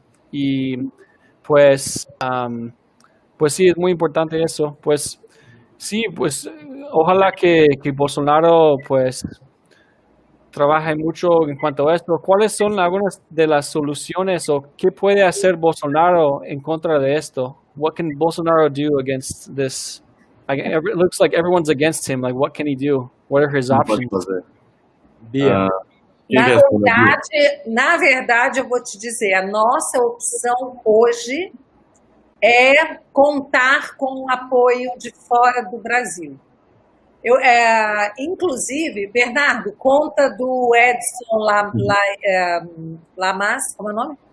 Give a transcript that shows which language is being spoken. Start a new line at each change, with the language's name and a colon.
Spanish: Y pues sí, es muy importante eso. Pues sí, pues ojalá que Bolsonaro pues trabaje mucho en cuanto a esto. ¿Cuáles son algunas de las soluciones o qué puede hacer Bolsonaro en contra de esto?
English: What can Bolsonaro do against this? It looks like everyone's against him. Like, what can he do? What are his options?
Portuguese: Na verdade, eu vou te dizer, a nossa opção hoje é contar com o apoio de fora do Brasil. Inclusive, Bernardo, conta do Edson Lamas, como é o nome?